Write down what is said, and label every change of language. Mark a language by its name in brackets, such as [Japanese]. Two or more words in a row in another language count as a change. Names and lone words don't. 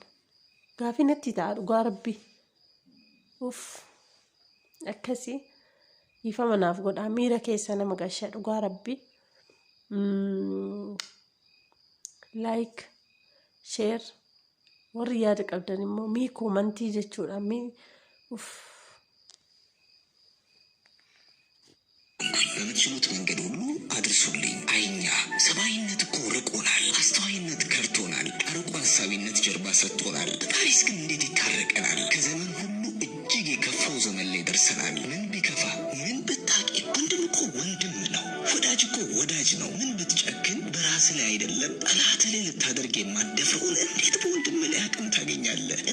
[Oromo] Gaafii natti ta'a dhugaa rabbii. Akkasii dhiifama naaf godhaa miira keessa nama gashaa dhugaa rabbii. [English] Like, share, [Oromo] warri yaada qabdan immoo mii koomantii jechuudha. [Amharic] በምትችሉት መንገድ ሁሉ አድርሱልኝ። አይኛ ሰብአዊነት እኮ ርቆናል። ሰጥቶናል። ፈጣሪስ ግን እንዴት ይታረቀናል? ከዘመን ሁሉ እጅግ የከፋው ዘመን ላይ ደርሰናል። ምን ቢከፋ ምን ብታቂ ወንድም እኮ ወንድም ነው። ወዳጅ እኮ ወዳጅ ነው። ምን ብትጨክን በራስ ላይ አይደለም ጠላት ላይ ልታደርግ የማትደፍረውን እንዴት በወንድም ላይ አቅም ታገኛለህ?